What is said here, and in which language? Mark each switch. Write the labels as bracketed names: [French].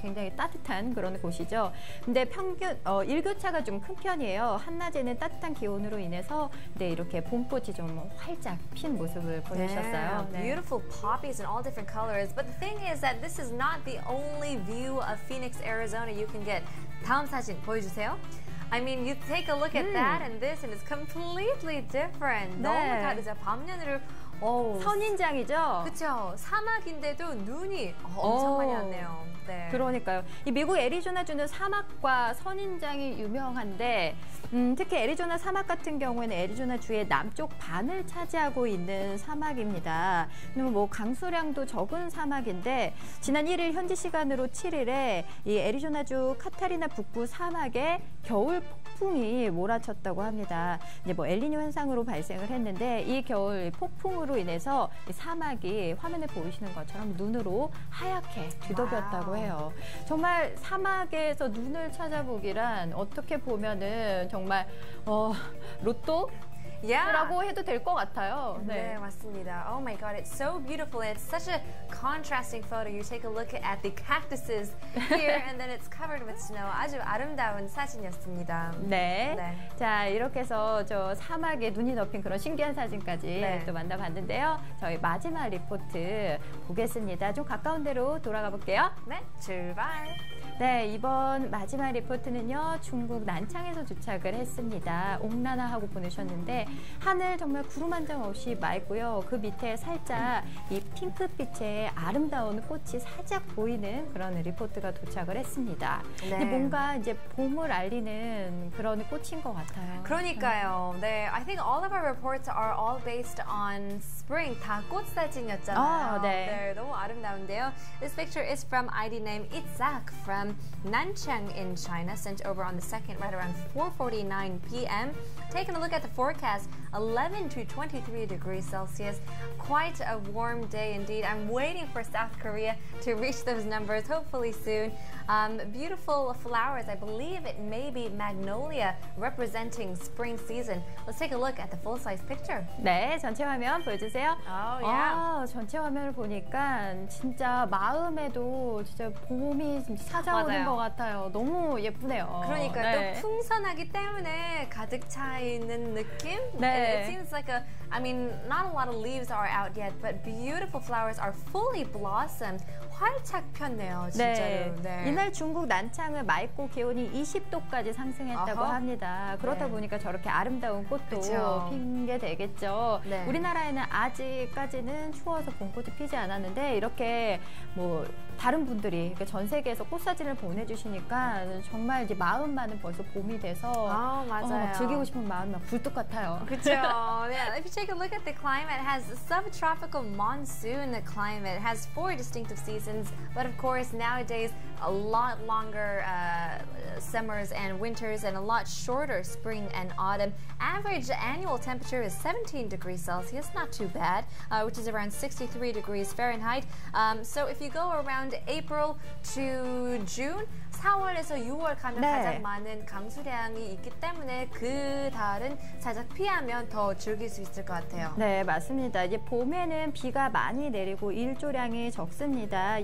[Korean] 굉장히 따뜻한 그런 곳이죠. 근데 평균 일교차가 좀 큰 편이에요. 한낮에는 따뜻한 기온으로 인해서 이렇게 봄꽃이 좀 활짝 핀 모습을 보여주셨어요. [English] Beautiful poppies in all different colors. But the thing is that this is not the only view of Phoenix, Arizona you can get. [Korean] 다음 사진 보여주세요. [English] I mean, you take a look at that and this, and it's completely different. [Korean] 너무 다르죠. 밤하늘을 선인장이죠. 그렇죠. 사막인데도 눈이 엄청 많이 왔네요. 네. 그러니까요. 이 미국 애리조나주는 사막과 선인장이 유명한데 특히 애리조나 사막 같은 경우에는 애리조나주의 남쪽 반을 차지하고 있는 사막입니다. 그리고 뭐 강수량도 적은 사막인데 지난 1일 현지 시간으로 7일에 이 애리조나주 카타리나 북부 사막에 겨울 폭풍이 몰아쳤다고 합니다. 이제 뭐 엘니뇨 현상으로 발생을 했는데 이 겨울 폭풍으로 인해서 이 사막이 화면에 보이시는 것처럼 눈으로 하얗게 뒤덮였다고 해요. 정말 사막에서 눈을 찾아보기란 어떻게 보면은 정말 로또? 라고 해도 될 것 같아요. 네, 맞습니다. [English] Oh my god, it's so beautiful. It's such a contrasting photo. You take a look at the cactuses here and then it's covered with snow. [Korean] 아주 아름다운 사진이었습니다. 네. 네. 자, 이렇게 해서 저 사막에 눈이 덮인 그런 신기한 사진까지 또 만나봤는데요. 저희 마지막 리포트 보겠습니다. 좀 가까운 데로 돌아가 볼게요. 네, 출발. 네, 이번 마지막 리포트는요, 중국 난창에서 도착을 했습니다. 옥나나 하고 보내셨는데, 하늘 정말 구름 한 점 없이 맑고요. 그 밑에 살짝 이 핑크빛의 아름다운 꽃이 살짝 보이는 그런 리포트가 도착을 했습니다. 네. 근데 뭔가 이제 봄을 알리는 그런 꽃인 것 같아요. 그러니까요. [English] 네, I think all of our reports are all based on spring. [Korean] 다 꽃 사진이었잖아요. 네. 너무 아름다운데요. [English] This picture is from ID name Itzak from Nanchang in China, sent over on the 2nd right around 4:49 p.m. Taking a look at the forecast, 11 to 23 degrees Celsius. Quite a warm day indeed. I'm waiting for South Korea to reach those numbers, hopefully soon. Beautiful flowers. I believe it may be magnolia representing spring season. Let's take a look at the full-size picture. [Korean] 네, 전체 화면 보여주세요. [English] Oh, yeah. [Korean] 전체 화면을 보니까 진짜 마음에도 진짜 봄이 찾아오는 맞아요. 것 같아요. 너무 예쁘네요. 그러니까 네. 또 풍선하기 때문에 가득 차 있는 느낌? 네. [English] It seems like I mean, not a lot of leaves are out yet, but beautiful flowers are fully blossomed. [Korean] 활짝 폈네요, 진짜로. 네. 이날 중국 난창은 맑고 기온이 20도까지 상승했다고 합니다. 그렇다 보니까 저렇게 아름다운 꽃도 핀 게 되겠죠. 네. 우리나라에는 아직까지는 추워서 봄꽃이 피지 않았는데 이렇게 뭐 다른 분들이 전 세계에서 꽃사진을 보내주시니까 정말 이제 마음만은 벌써 봄이 돼서 맞아요. 즐기고 싶은 마음이 막 굴뚝 같아요. 그렇죠. [English] Yeah, if you take a look at the climate, it has a subtropical monsoon climate. It has 4 distinctive seasons, but of course nowadays a lot longer summers and winters and a lot shorter spring and autumn. Average annual temperature is 17 degrees Celsius, not too bad, which is around 63 degrees Fahrenheit. So if you go around April to June, [Korean] 4월에서 6월 가면 가장 많은 강수량이 있기 때문에 그 달은 살짝 피하면 더 즐길 수 있을 것 같아요. 네, 맞습니다. 이제 봄에는 비가 많이 내리고 일조량이 적습니다.